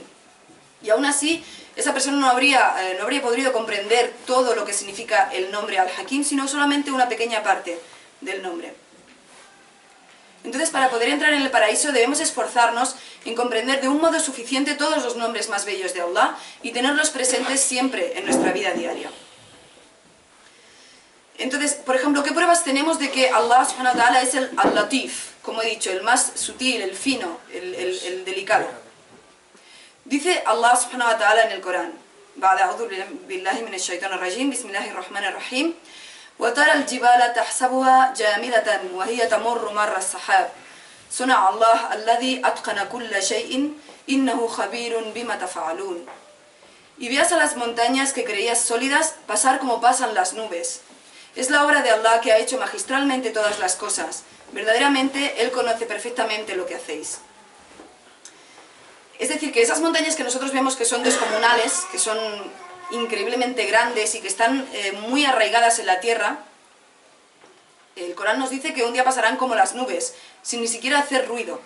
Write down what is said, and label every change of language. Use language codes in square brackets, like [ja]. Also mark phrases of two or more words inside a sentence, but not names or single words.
[es] Y aún así, esa persona no habría podido comprender todo lo que significa el nombre Al-Hakim, sino solamente una pequeña parte del nombre. Entonces, para poder entrar en el paraíso debemos esforzarnos en comprender de un modo suficiente todos los nombres más bellos de Allah y tenerlos presentes siempre en nuestra vida diaria. Entonces, por ejemplo, ¿qué pruebas tenemos de que [ar] الله سبحانه وتعالى [es] es el al-Latif? Como he dicho, el más sutil, el fino, el delicado. Dice [ar] الله سبحانه وتعالى [es] en el Corán: [ar] بعد أعوذ بالله من الشيطان الرجيم بسم الله الرحمن الرحيم وترى الجبال تحسبها جامدة وهي تمر مر السحاب صنع الله الذي أتقن كل شيء إنه خبير بما تفعلون. [es] Y veas a las montañas que creías sólidas pasar como pasan las nubes. Es la obra de Allah que ha hecho magistralmente todas las cosas. Verdaderamente Él conoce perfectamente lo que hacéis. Es decir, que esas montañas que nosotros vemos que son descomunales, que son increíblemente grandes y que están muy arraigadas en la tierra, el Corán nos dice que un día pasarán como las nubes, sin ni siquiera hacer ruido.